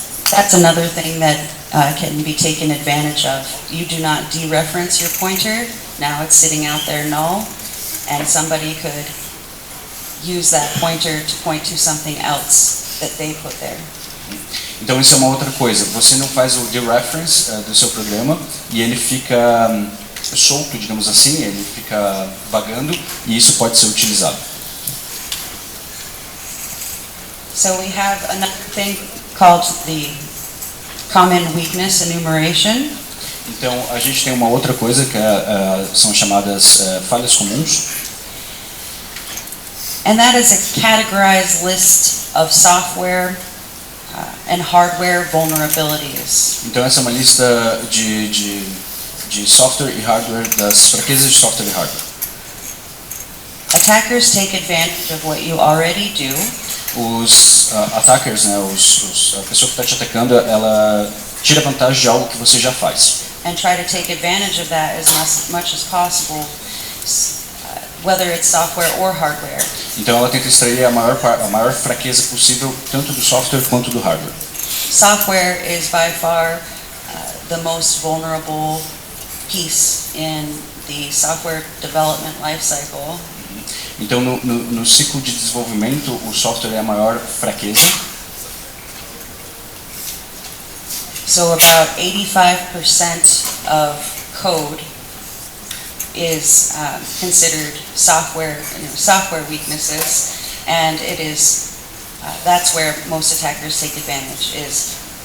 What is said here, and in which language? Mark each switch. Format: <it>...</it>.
<en>That's another thing that can be taken advantage of. You do not dereference your pointer. Now it's sitting out there null, and somebody could use that pointer to point to something else that they put there.</en> <pt>Então isso é uma outra coisa. Você não faz o dereference do seu programa e ele fica solto, digamos assim, ele fica vagando e isso pode ser utilizado.</pt> <en>So we have another thing called the common weakness enumeration.</en> <pt>Então a gente tem uma outra coisa que são chamadas falhas comuns.</pt> <en>And that is a categorized list of software and hardware vulnerabilities.</en> <pt>Então essa é uma lista de software e hardware, das fraquezas de software e hardware.</pt> <en>Attackers take advantage of what you already do.</en> <pt>Os attackers, né, a pessoa que está te atacando, ela tira vantagem de algo que você já faz.</pt> <en>And try to take advantage of that as much as possible, whether it's software or hardware.</en> <pt>Então ela tenta extrair a maior fraqueza possível, tanto do software quanto do hardware.</pt> <en>Software is by far the most vulnerable piece in the software development life cycle.</en> <pt>Então no ciclo de desenvolvimento, o software é a maior fraqueza.</pt> <en>So about 85% of code is considered software weaknesses, and it is that's where most attackers take advantage is.</en>